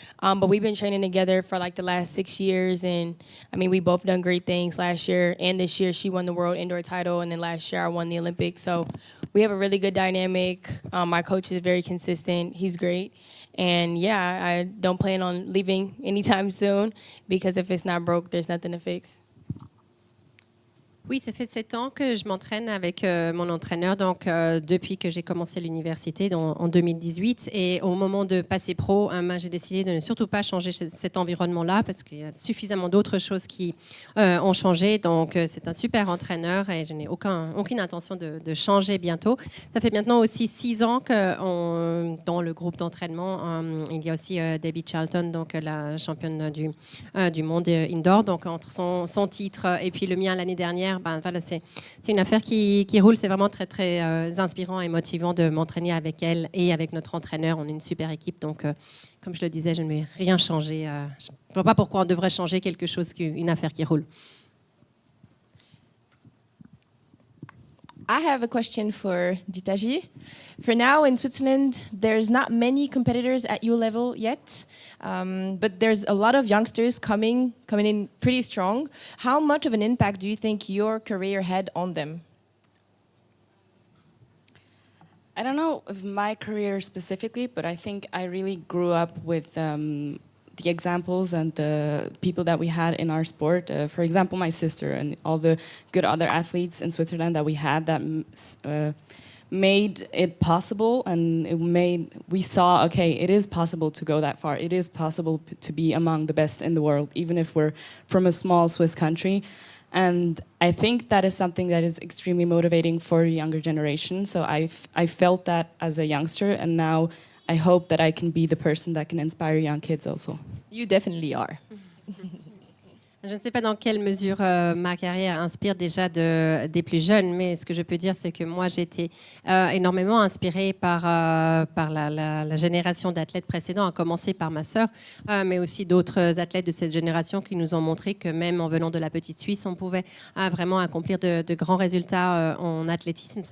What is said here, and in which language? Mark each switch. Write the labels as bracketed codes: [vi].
[en] But we've been training together for like the last 6 years. And I mean, we both done great things last year and this year. She won the world indoor title. And then last year I won the Olympics. So we have a really good dynamic. My coach is very consistent. He's great. And yeah, I don't plan on leaving anytime soon because if it's not broke, there's nothing to fix. [fr] Oui, ça fait 7 ans que je m'entraîne avec mon entraîneur, donc depuis que j'ai commencé l'université en 2018. Et au moment de passer pro, j'ai décidé de ne surtout pas changer cet environnement-là parce qu'il y a suffisamment d'autres choses qui ont changé. Donc c'est un super entraîneur et je n'ai aucune intention de changer bientôt. Ça fait maintenant aussi 6 ans que dans le groupe d'entraînement, il y a aussi Debbie Charlton, donc la championne du monde indoor. Donc entre son titre et puis le mien l'année dernière, voilà, c'est une affaire qui roule. C'est vraiment très, très inspirant et motivant de m'entraîner avec elle et avec notre entraîneur. On est une super équipe. Donc, comme je le disais, je ne vais rien changer. Je ne vois pas pourquoi on devrait changer quelque chose qu'une affaire qui roule. [en] I have a question for Ditaji. For now in Switzerland, there's not many competitors at your level yet, but there's a lot of youngsters coming in pretty strong. How much of an impact do you think your career had on them? I don't know of my career specifically, but I think I really grew up with the examples and the people that we had in our sport. For example, my sister and all the good other athletes in Switzerland that we had that made it possible, and we saw, okay, it is possible to go that far. It is possible to be among the best in the world, even if we're from a small Swiss country. And I think that is something that is extremely motivating for a younger generation. So I felt that as a youngster, and now I hope that I can be the person that can inspire young kids also. You definitely are. [fr] Je ne sais pas dans quelle mesure ma carrière inspire déjà des plus jeunes, mais ce que je peux dire, c'est que moi, j'ai été énormément inspirée par la génération d'athlètes précédents, à commencer par ma sœur, mais aussi d'autres athlètes de cette génération qui nous ont montré que même en venant de la petite Suisse, on pouvait vraiment accomplir de grands résultats en athlétisme.